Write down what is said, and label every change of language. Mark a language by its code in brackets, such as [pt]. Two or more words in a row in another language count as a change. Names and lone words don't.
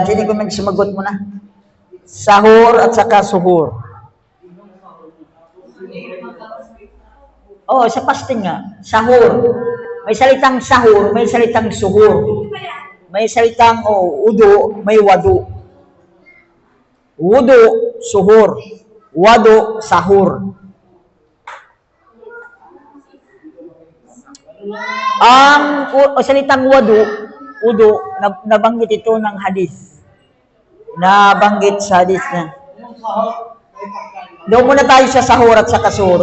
[tl] Sino yung sumagot muna? Sahur at saka suhur. Sa fasting nga. Sahur. May salitang sahur, may salitang suhur. May salitang udu, may wadu. Wudu, suhur. Wadu, sahur. Ang salitang udu, nabanggit ito ng hadis. Nabanggit sa hadis na. Doon muna tayo sa sahur at saka suhur.